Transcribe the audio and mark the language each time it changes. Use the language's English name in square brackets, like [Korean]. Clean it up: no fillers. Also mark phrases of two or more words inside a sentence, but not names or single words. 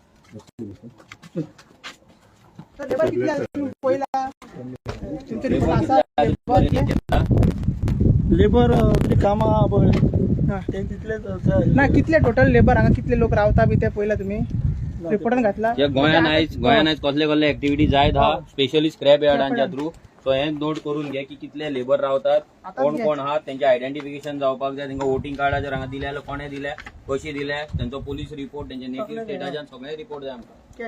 [Marathi] तर लेबर किती आहे पहिला तुमचे रिपोर्ट असा लेबर कामा ते तिथलेच [Konkani] ना कितले टोटल लेबर हांगा कितले लोक रावता बी ते पहिला तुम्ही रिपोर्टान घातला जे गोंयान आयज कसले कसले ऍक्टिव्हिटी जायत हा स्पेशली स्क्रॅप यार्डांच्या थ्रू सो हे नोट करून घे की कितले लेबर रावतात कोण कोण आहात त्यांचे आयडेंटिफिकेशन जावपाक जाय तांकां वोटिंग कार्डा जर हांगा दिल्या कोणे दिल्या कशी दिल्या त्यांचो पोलीस रिपोर्ट त्यांचे नेटिव्ह स्टेटाच्यान सगळे रिपोर्ट जाय आमकां